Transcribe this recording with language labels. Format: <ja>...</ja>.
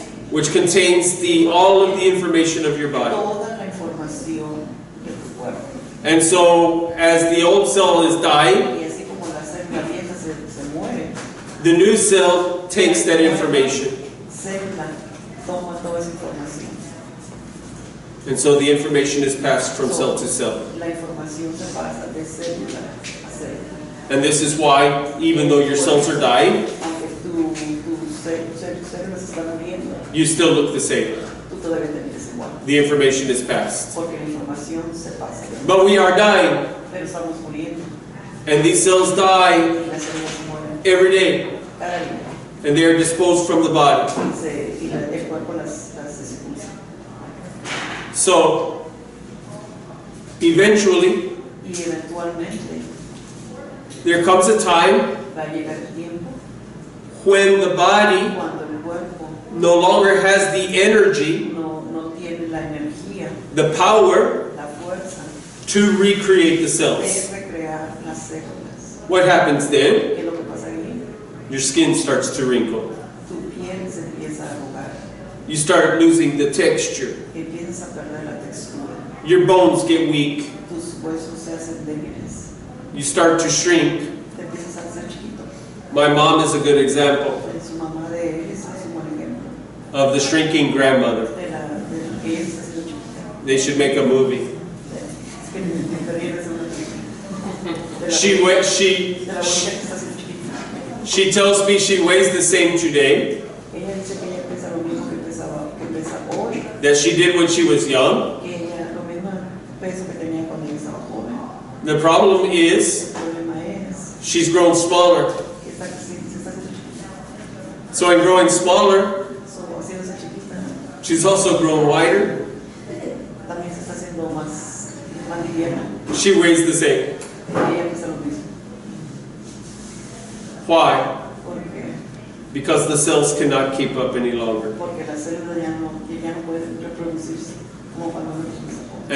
<en>which contains all of the information of your body.</en> <es>toda la información de tu cuerpo.</es> <en>And so, as the old cell is dying,</en> <es>Y así como la célula vieja se muere,</es> <en>the new cell takes that information.</en> <es>célula toma toda esa información.</es> <en>And so the information is passed from cell to cell.</en> <es>La información se pasa de célula a célula.</es> <en>And this is why, even though your cells are dying,</en> <es>Aunque tus células se están muriendo,</es> <en>you still look the same.</en> <es>tú todavía te miras igual.</es> <en>The information is passed.</en> <es>Porque la información se pasa.</es> <en>But we are dying,</en> <es>Pero estamos muriendo</es> <en>and these cells die</en> <es>y las células se mueren</es> <en>every day,</en> <es>cada día.</es> <en>and they are disposed from the body.</en> <es>El cuerpo las expulsa.</es> <en>So, eventually,</en> <es>Y eventualmente</es> <en>there comes a time</en> <es>va a llegar el tiempo</es> <en>when the body</en> <es>cuando el cuerpo</es> <en>no longer has the energy,</en> <es>no tiene la energía,</es> <en>the power</en> <es>la fuerza</es> <en>to recreate the</en> <es>de</es> <en>cells.</en> <es>recrear las células.</es> <en>What happens then?</en> <es>¿Qué es lo que pasa ahí?</es> <en>Your skin starts to wrinkle.</en> <es>Tu piel se empieza a arrugar,</es> <en>You start losing the texture.</en> <es>empiezas a perder la textura,</es> <en>Your bones get weak.</en> <es>tus huesos se hacen débiles,</es> <en>You start to shrink.</en> <es>te empiezas a hacer chiquito.</es> <en>My mom is a good example</en> <es>Su mamá de él es un buen ejemplo</es> <en>of the shrinking grandmother.</en> <es>de que ella se hace chiquita.</es> <en>They should make a movie.</en> <es>Es que debería de ser una película.</es> <en>She</en> <es>de la bolita que está haciendo chiquita.</es> <en>she tells me she weighs the same today</en> <es>Ella dice que ella pesa lo mismo que pesa hoy,</es> <en>that she did when she was young.</en> <es>que ella lo mismo peso que tenía cuando ella estaba joven.</es> <en>The problem is</en> <es>El problema es</es> <en>she's grown smaller.</en> <es>que se está haciendo chiquita.</es> <en>So in growing smaller,</en> <es>So, haciéndose chiquita,</es> <en>she's also grown wider.</en> <es>también se está haciendo más liviana.</es> <en>She weighs the same.</en> <es>Ella pesa lo mismo.</es> <en>Why?</en> <es>Porque</es> <en>Because the cells cannot keep up any longer.</en> <es>las células ya no pueden reproducirse como cuando uno empieza a comer.</es>